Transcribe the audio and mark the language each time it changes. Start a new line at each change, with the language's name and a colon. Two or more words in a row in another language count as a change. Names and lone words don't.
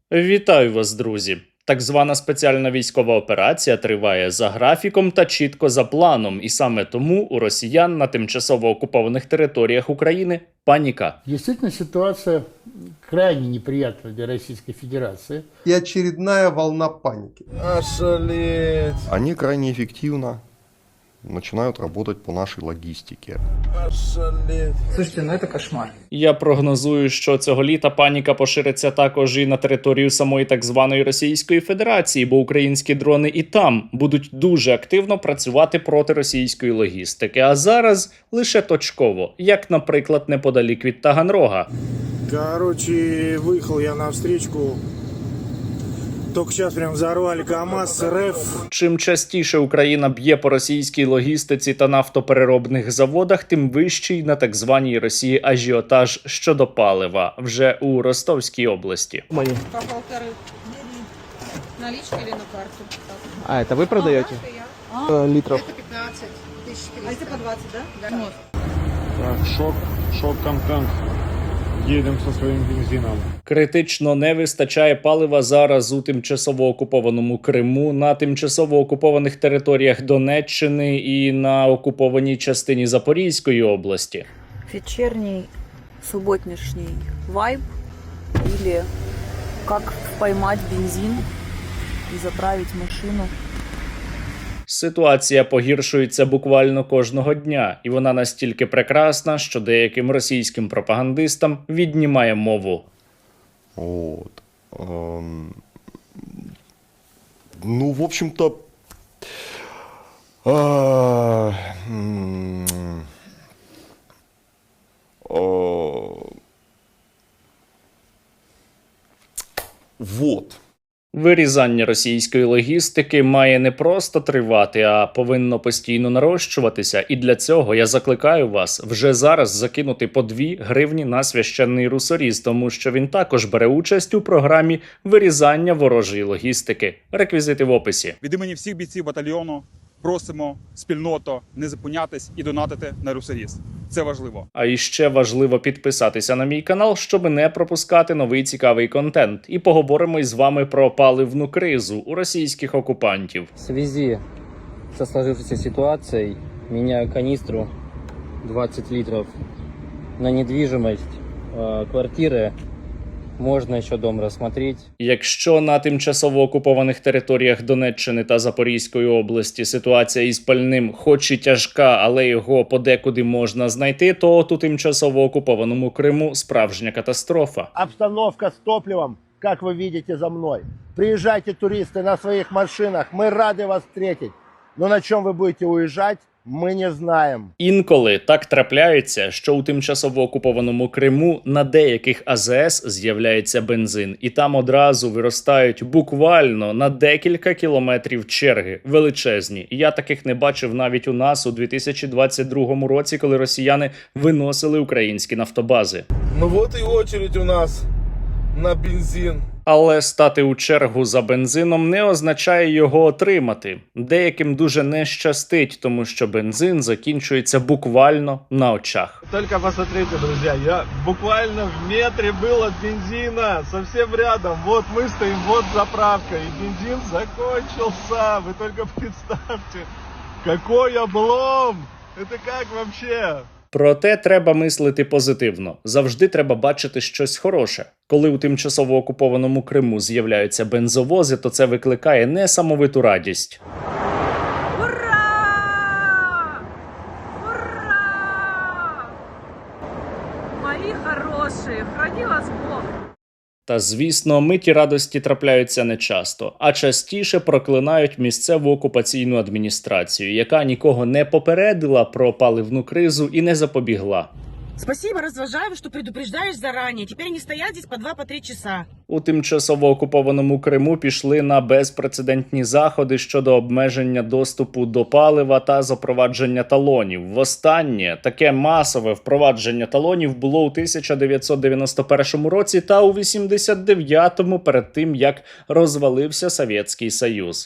Ukrainian: Вітаю вас, друзі! Так звана спеціальна військова операція триває за графіком та чітко за планом, і саме тому у росіян на тимчасово окупованих територіях України паніка.
Russian: Действительно, ситуация крайне неприятна для Российской Федерации. И очередная волна паники. Ошалеть, Они крайне эффективно начинают работать по нашей логистике. ошалеть. Слушайте, ну это кошмар.
Ukrainian: Я прогнозую, що цього літа паніка пошириться також і на територію самої так званої Російської Федерації, бо українські дрони і там будуть дуже активно працювати проти російської логістики. А зараз лише точково, як, наприклад, неподалік від Таганрога.
Russian: Короче, выехал я на встречку. Только сейчас прям взорвали КамАЗ, РФ.
Ukrainian: Чим частіше Україна б'є по російській логістиці та нафтопереробних заводах, тим вищий на так званій Росії ажіотаж щодо палива вже у Ростовській області.
Russian: По полторы. Наличка или на карту? А, это вы продаете? Литров. Это 15 300. А это по 20, да? Да. Вот. Так, шок-контент. Едем со своим бензином.
Ukrainian: Критично не вистачає палива зараз у тимчасово окупованому Криму, на тимчасово окупованих територіях Донеччини і на окупованій частині Запорізької області.
Russian: Вечерний, субботнішний вайб или как поймать бензин и заправить машину.
Ukrainian: Ситуація погіршується буквально кожного дня, і вона настільки прекрасна, що деяким російським пропагандистам віднімає мову.
Russian: Вот. Ну, в общем-то, а, м, а, вот.
Ukrainian: Вирізання російської логістики має не просто тривати, а повинно постійно нарощуватися. І для цього я закликаю вас вже зараз закинути по 2 гривні на священний русоріз, тому що він також бере участь у програмі вирізання ворожої логістики. Реквізити в описі. Від імені всіх бійців батальйону просимо спільноту не зупинятись і донатити на русоріз. Це важливо. А іще важливо підписатися на мій канал, щоб не пропускати новий цікавий контент. І поговоримо із вами про паливну кризу у російських окупантів.
Russian: В связи со сложившейся ситуацией меняю канистру 20 литров на недвижимость квартиры. Можно еще дом рассмотреть.
Ukrainian: Якщо на тимчасово окупованих територіях Донеччини та Запорізької області ситуація із пальним хоч і тяжка, але його подекуди можна знайти, то от у тимчасово окупованому Криму справжня катастрофа.
Russian: Обстановка с топливом, как вы видите за мной. Приезжайте, туристы, на своих машинах. Мы рады вас встретить. Но на чем вы будете уезжать,
Ukrainian: ми не знаємо. Інколи так трапляється, що у тимчасово окупованому Криму на деяких АЗС з'являється бензин, і там одразу виростають буквально на декілька кілометрів черги, величезні. Я таких не бачив навіть у нас у 2022 році, коли росіяни виносили українські нафтобази.
Russian: Ну вот и очередь у нас на бензин.
Ukrainian: Але стати у чергу за бензином не означає його отримати. Деяким дуже не щастить, тому що бензин закінчується буквально на очах.
Russian: Только посмотрите, друзья, я буквально в метре был от бензина, совсем рядом. Вот мы стоим, вот заправка, и бензин закончился. Вы только представьте, какой облом! Это как вообще?
Ukrainian: Проте треба мислити позитивно. Завжди треба бачити щось хороше. Коли у тимчасово окупованому Криму з'являються бензовози, то це викликає несамовиту радість.
Russian: Ура! Ура! Мои хорошие, храни вас Бог!
Ukrainian: Та, звісно, миті радості трапляються нечасто, а частіше проклинають місцеву окупаційну адміністрацію, яка нікого не попередила про паливну кризу і не запобігла.
Russian: Спасибо, Развожаеву, что предупреждаешь заранее. Теперь они стоят здесь по 2-3 часа.
Ukrainian: У тимчасово окупованому Криму пішли на безпрецедентні заходи щодо обмеження доступу до палива та запровадження талонів. Востаннє таке масове впровадження талонів було у 1991 році та у 89-му перед тим, як розвалився Совєтський Союз.